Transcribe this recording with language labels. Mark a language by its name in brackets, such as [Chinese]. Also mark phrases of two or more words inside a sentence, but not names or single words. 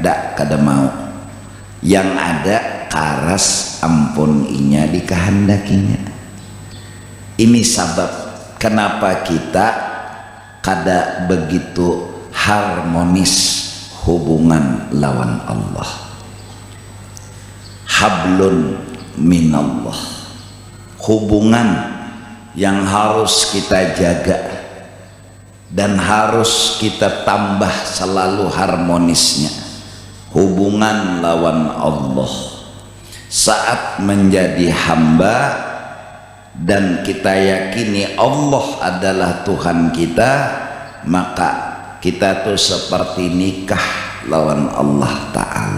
[Banjar] Dak kada mau, yang ada karas ampun inya dikehendakinya. Ini sabab kenapa kita kada begitu harmonis hubungan lawan Allah. [Arabic] حبل من الله, [Indonesian] hubungan yang harus kita jaga dan harus kita tambah selalu harmonisnya. Hubungan lawan Allah saat menjadi hamba dan kita yakini Allah adalah Tuhan kita, maka kita tuh seperti nikah lawan Allah Ta'ala.